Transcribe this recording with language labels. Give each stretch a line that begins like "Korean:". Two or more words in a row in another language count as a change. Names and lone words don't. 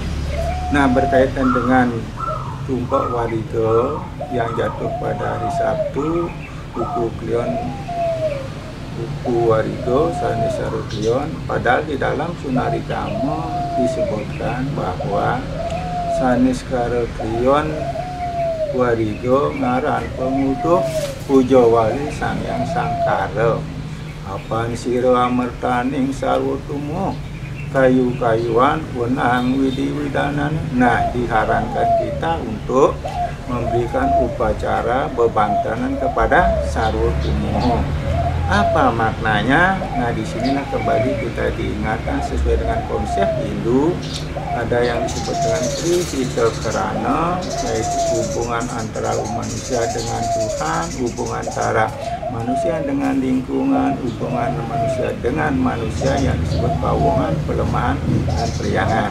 Indonesian: Nah, berkaitan dengan Tumpak Wariga yang jatuh pada hari Sabtu, Wuku Wariga, Sanis Sarokrion, padahal di dalam Sunarigama disebutkan bahwa
Balinese: Sanis Sarokrion Wariga ngaran Panguduh Pujawali Sangyang Sangkara, Apan Sira Amertaning Sarwatumuwuh, kayu-kayuan wenang widi-widanan.
Indonesian: Nah, diharankan kita untuk memberikan upacara bebantenan kepada Sarwatumuwuh. Apa maknanya? Nah, di sinilah kembali kita diingatkan sesuai dengan konsep Hindu, ada yang disebut dengan Sri Sita Karana, yaitu hubungan antara manusia dengan Tuhan, hubungan antara manusia dengan lingkungan, hubungan manusia dengan manusia yang disebut pawongan, pelemahan, dan periangan.